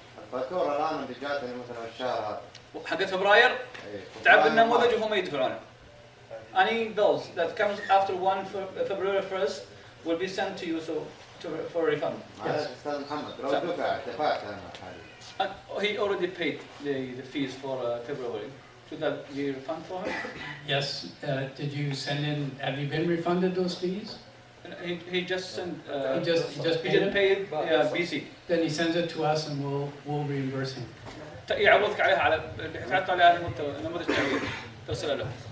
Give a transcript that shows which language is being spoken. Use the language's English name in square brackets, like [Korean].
[Arabic] الفاتورة الآن اللي جاتني مثلا الشهر هذا حق فبراير تعبي النموذج وهم يدفعونه. [English] Any bills that comes after 1 February 1st will be sent to you for refund. [Arabic] أستاذ محمد لو دفعت أنا [English] He already paid the fees for February. Should that be refunded for him? Yes. Did you send in? Have you been refunded those fees? He just sent. He just he didn't pay BC. Then he sends it to us, and we'll reimburse him. [Arabic] يعوضك عليها على تحط عليها نموذج تعويض ترسله له.